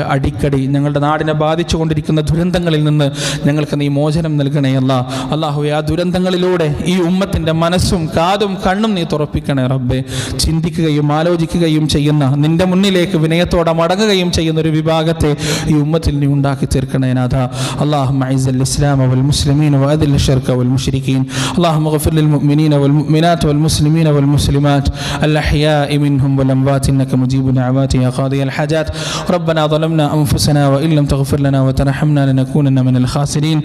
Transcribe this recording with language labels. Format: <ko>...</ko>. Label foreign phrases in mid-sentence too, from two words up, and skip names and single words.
<ml>അടിക്കടി ഞങ്ങളുടെ നാടിനെ ബാധിച്ചുകൊണ്ടിരിക്കുന്ന ദുരന്തങ്ങളിൽ നിന്ന് ഞങ്ങൾക്ക് നീ മോചനം നൽകണേ അല്ലാഹുവേ. ആ ദുരന്തങ്ങളിലൂടെ ഈ ഉമ്മത്തിൻ്റെ മനസ്സും കാതും കണ്ണും നീ തുറപ്പിക്കണേ റബ്ബേ. ചിന്തിക്കുകയും ആലോചിക്കുകയും ചെയ്യുന്ന, നിന്റെ മുന്നിലേക്ക് വിനയത്തോടെ മടങ്ങുകയും ചെയ്യുന്ന ഒരു വിഭാഗത്തെ ഈ ഉമ്മത്തിൽ നീ ഉണ്ടാക്കി തീർക്കണേ നാഥ.</ml> <ar>اللهم اعز الاسلام والمسلمين واذل الشرك والمشركين. اللهم اغفر للمؤمنين والمؤمنات والمسلمين والمسلمات الاحياء منهم والاموات انك مجيب دعوات يا قاضي الحاجات. ربنا ظلمنا انفسنا وان لم تغفر لنا وترحمنا لنكونن من الخاسرين.</ar>